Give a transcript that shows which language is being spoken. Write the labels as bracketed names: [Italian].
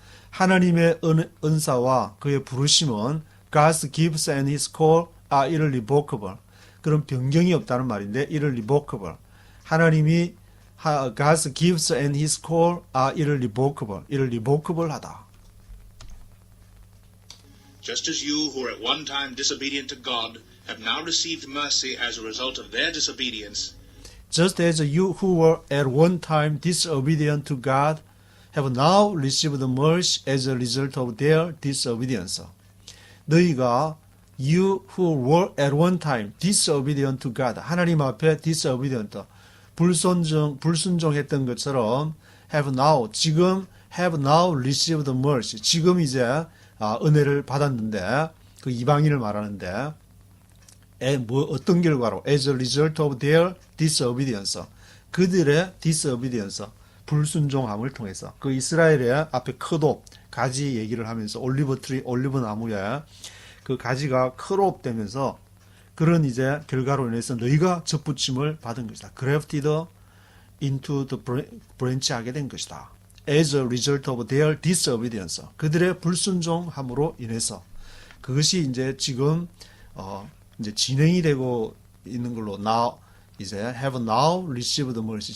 [Korean] 하나님의 은사와 그의 부르심은 [English] God's gifts and His call are irrevocable. [Korean] 그런 변경이 없다는 말인데 irrevocable. 하나님이 [English] God's gifts and His call are irrevocable. [Korean] irrevocable하다. [English] Just as you who were at one time disobedient to God have now received mercy as a result of their disobedience, Just as you who were at one time disobedient to God have now received mercy as a result of their disobedience. [Korean] 너희가 [English] you who were at one time disobedient to God, [Korean] 하나님 앞에 [English] disobedient, [Korean] 불순종했던 것처럼 [English] have now received mercy. [Korean] 지금 이제 은혜를 받았는데 그 이방인을 말하는데 어떤 결과로? [English] As a result of their disobedience. [Korean] 그들의 disobedience, 불순종함을 통해서 그 이스라엘의 앞에 크롭, 가지 얘기를 하면서 올리브 나무에 그 가지가 크롭 되면서 그런 이제 결과로 인해서 너희가 접붙임을 받은 것이다. [English] grafted into the branch [Korean] 하게 된 것이다. [English] As a result of their disobedience. [Korean] 그들의 불순종함으로 인해서 그것이 이제 지금 이제 진행이 되고 있는 걸로 이제 [English] have now received mercy.